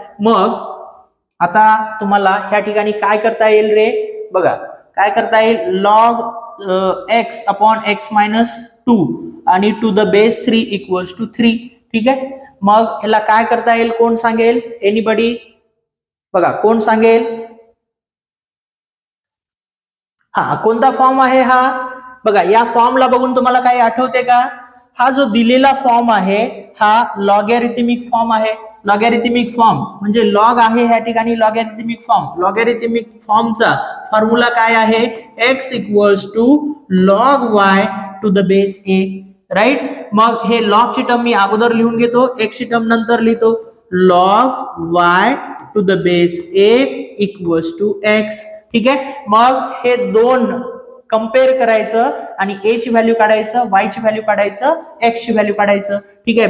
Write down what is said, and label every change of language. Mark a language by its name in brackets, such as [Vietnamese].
[Marathi] मग आता तुम्हाला ह्या ठिकाणी काय करता येईल रे बघा. काय करता येईल [English] log x upon x minus 2 आणि to the base 3 equals to 3. [Marathi] ठीक आहे. मग ह्याला काय करता येईल कोण सांगेल. एनीबडी बघा कोण सांगेल. हा कोणता फॉर्म आहे हा बघा. या फॉर्मला बघून तुम्हाला काही आठवते का. हा जो दिलेला फॉर्म आहे हा लॉगॅरिथमिक फॉर्म आहे. लॉगॅरिथमिक फॉर्म म्हणजे लॉग आहे ह्या ठिकाणी लॉगॅरिथमिक फॉर्म. लॉगॅरिथमिक फॉर्मचा फॉर्म्युला काय आहे [English] x = log y to the base a. [Marathi] Right. मग हे लॉग ची टर्म मी अगोदर लिहून घेतो, x ची टर्म नंतर लिहितो. [English] log y to the base a equals to x. [Marathi] ठीक आहे. मग हे दोन कंपेअर करायचं आणि a ची व्हॅल्यू काढायचं, y ची व्हॅल्यू काढायचं, x ची व्हॅल्यू काढायचं. ठीक आहे.